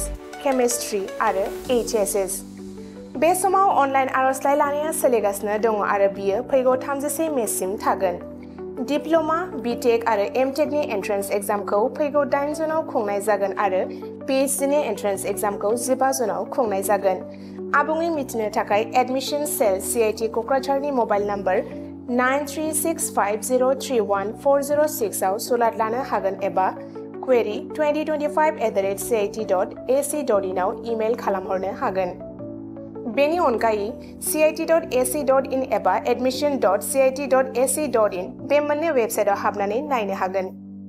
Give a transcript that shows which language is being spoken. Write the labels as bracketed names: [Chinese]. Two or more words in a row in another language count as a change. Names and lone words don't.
[Bodo] केमिस्ट्री आरो HSS बे समाव अनलाइन आर'जलाइ लानाया सोलिगासिनो दङ आरो बियो फैगौ 30 मेसिम थागोन डिप्ल'मा बिटेक आरो एमटेक नि [English] entrance examखौ [Bodo] फैगौ 8 जुनाव खुंनाय जागोन आरो PhD नि [English] entrance examखौ [Bodo] 15 जुनाव खुंनाय जागोन आबुङै मिथिनो थाखाय [English] admission cell [Bodo] CIT क'क्राझारनि [English] mobile number [Bodo] 9365031406 आव सुलाद लानो हागोन एबा query2025@cit.ac.in आव इमेल खालामहरनो हागोन बेनि अनगायै cit.ac.in एबा admission.cit.ac.in बे मोननै वेबसाइटआव हाबनानै नायनो हागोन